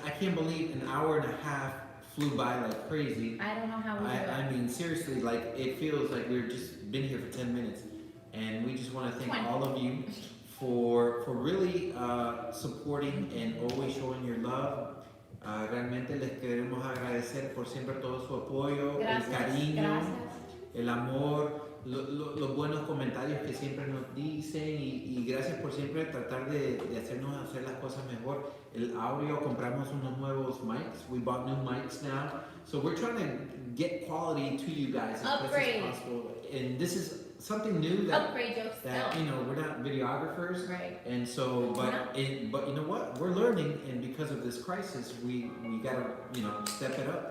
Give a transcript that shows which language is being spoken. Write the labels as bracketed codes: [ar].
[en] I can't believe an hour and a half flew by like crazy. I don't know how we do it. I mean, seriously, like it feels like we've just been here for 10 minutes. And we just want to thank 20. all of you for really supporting and always showing your love. [es] Realmente les queremos agradecer por siempre todo su apoyo, Gracias, el cariño, gracias. el amor, los buenos comentarios que siempre nos dicen y gracias por siempre tratar de hacernos hacer las cosas mejor. El audio, compramos unos nuevos mics. [en] We bought new mics now. So we're trying to get quality to you guys as best Upgrade. as possible. And this is something new that Upgrade yourself. we're not videographers. Right. And so, but you know what? We're learning, and because of this crisis, we gotta step it up.